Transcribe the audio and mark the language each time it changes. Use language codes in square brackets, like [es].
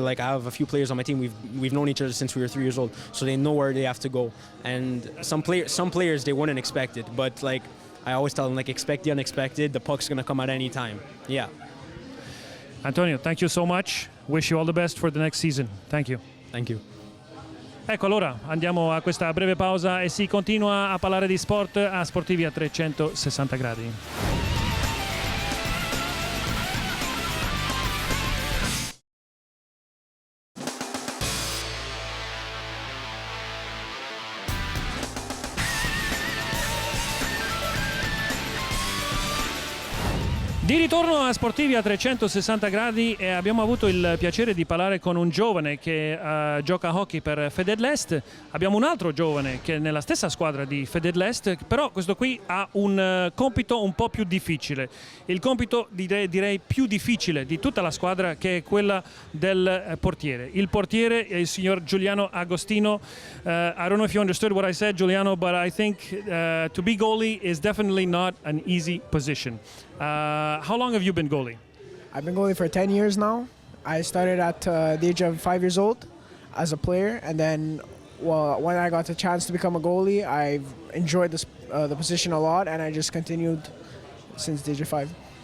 [en] Like, I have a few players on my team, we've known each other since we were 3 years old, so they know where they have to go. And some players they wouldn't expect it, but like, I always tell them, like, expect the unexpected. The puck's gonna come at any time. Yeah. Antonio, thank you so much. Wish you all the best for the next season. Thank you. Thank you. [it] Ecco, allora andiamo a questa breve pausa e si continua a parlare di sport a Sportivi a 360 gradi. Di ritorno a Sportivi a 360 gradi e abbiamo avuto il piacere di parlare con un giovane che gioca a hockey per Fededlest. Abbiamo un altro giovane che è nella stessa squadra di Fededlest, però questo qui ha un compito un po' più difficile. Il compito direi più difficile di tutta la squadra, che è quella del portiere. Il portiere è il signor Giuliano Agostino. [en] I don't know if you understood what I said, Giuliano, but I think to be goalie is definitely not an easy position. How long have you been goalie? I've been goalie for 10 years now. I started at the age of 5 years old as a player, and then when I got the chance to become a goalie, I've enjoyed the position a lot, and I just continued since the age of 5.